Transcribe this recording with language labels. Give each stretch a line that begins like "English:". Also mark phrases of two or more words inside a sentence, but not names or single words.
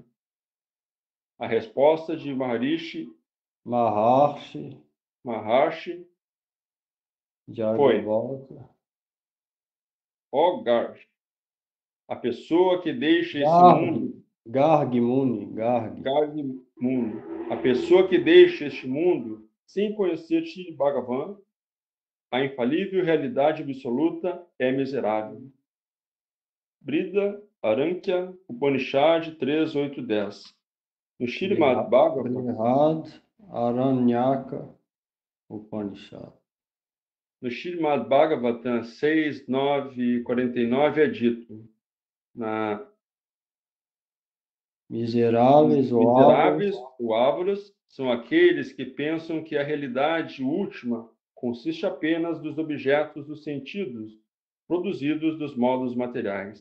Portuguese: A resposta de Maharishi foi: ó Gargi, a pessoa que deixa esse mundo. Gargi Muni. A pessoa que deixa este mundo sem conhecer Shri Bhagavan, a infalível realidade absoluta, é miserável. Brida Arankya Upanishad 3.8.10. No Srimad Bhagavatam, Aranyaka Upanishad. No Srimad Bhagavatam 6.9.49 é dito: miseráveis ou ávaros são aqueles que pensam que a realidade última consiste apenas dos objetos dos sentidos produzidos dos modos materiais.